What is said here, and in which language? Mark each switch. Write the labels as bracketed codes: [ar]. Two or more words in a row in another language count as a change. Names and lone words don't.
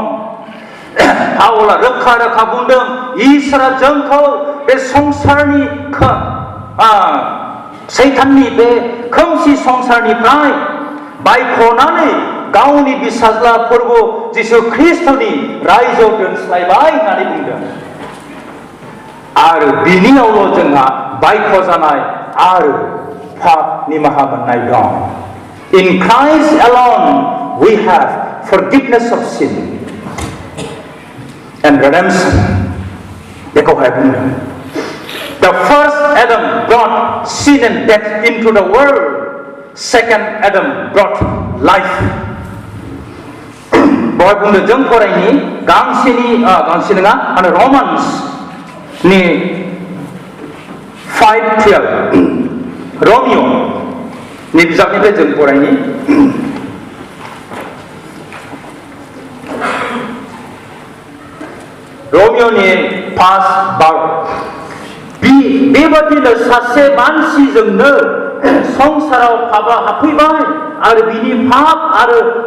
[brx] पाउला रोखा रोखा बुंदों इसोरा जोंखौ बे संसारनि सैताननि बे खोमसि संसारनिफ्राय बायख'नानै गावनि बिसाज्ला प्रभु जिसु ख्रीष्टनि रायजोआव दोनस्लायबाय होननानै बुंदों। आरो बिनियावल' जोंहा बायख'जानाय आरो पाप निमाहा मोननाय दं। [en] In Christ alone we have forgiveness of sin and redemption. [brx] बेखौहाय बुंदों। [en] The first Adam brought sin and death into the world. Second Adam brought life. [brx] बहाय बुंदों जों फरायनि गांसे नङा माने रमान्सनि 5:12 रमिय'नि बिजाबनिफ्राय जों फरायनि। रमिय'नि 5:12 बेबादिनो सासे मानसिजोंनो संसाराव पापा हाबफैबाय आरो बिनि पाप आरो